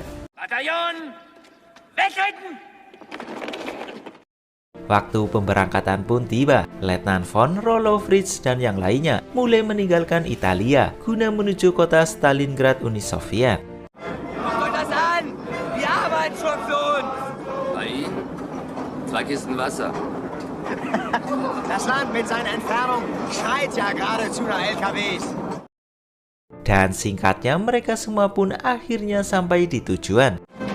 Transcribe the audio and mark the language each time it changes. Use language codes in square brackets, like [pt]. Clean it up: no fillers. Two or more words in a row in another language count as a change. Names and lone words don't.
[de] Bataillon, wegreiten! [id] Waktu pemberangkatan pun tiba. Letnan von, Rolo Fritz, dan yang lainnya mulai meninggalkan Italia guna menuju kota Stalingrad, Uni Soviet. [de] Guckt das an! Wir arbeiten schon für uns! Bei Ihnen? 2 Kisten Wasser. Das Land mit seiner Entfernung schreit ja geradezu nach LKWs. [id] Dan singkatnya mereka semua pun akhirnya sampai di tujuan.